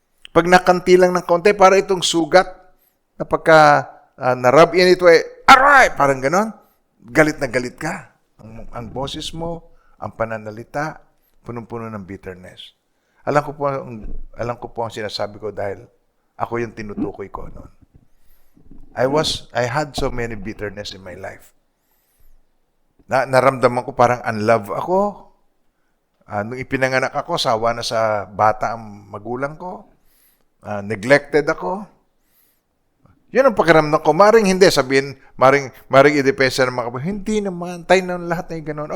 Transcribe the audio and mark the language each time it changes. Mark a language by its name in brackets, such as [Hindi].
[Filipino] Pag nakanti lang ng konti, para itong sugat na pagka narub in ito aray! Parang ganon. Galit na galit ka. Ang boses mo, ang pananalita, punong-puno ng bitterness. Alam ko po ang sinasabi ko dahil ako yung tinutukoy ko noon. [English] I had so many bitterness in my life. [Filipino] Naramdaman ko parang unloved ako. Nung ipinanganak ako, sawa na sa bata ang magulang ko. Neglected ako. Yun ang pakiramdam ko. Maring hindi, sabihin, maring i-depensa ng mga kapatid. Hindi naman, tayo na lahat na yung ganun.